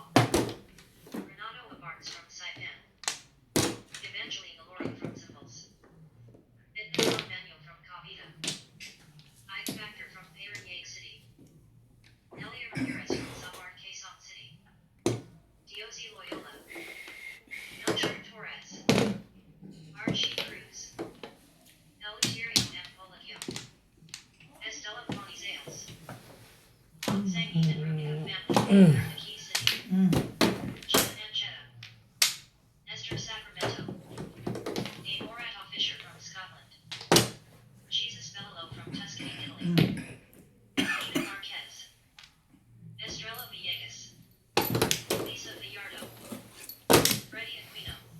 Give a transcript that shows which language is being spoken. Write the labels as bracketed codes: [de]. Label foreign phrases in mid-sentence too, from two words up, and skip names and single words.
[en] Renato Labarnes from Saipan, Evangeline Lori from Symbols, Edmond Manuel from Cavita, Ike Factor from Parañaque City, Nelia Ramirez from Samar Quezon City, Diozi Loyola, Melchor Torres, Archie Cruz, Eleuterio M. Policchio, Estella Ponizales, Zangi and Rubio family, Key City, Mm. Jen Anchetta, Esther Sacramento, A. Morato Fisher from Scotland, Jesus Bello from Tuscany, Italy, Eden Marquez, Estrella Villegas, Lisa Villardo, Freddie Aquino.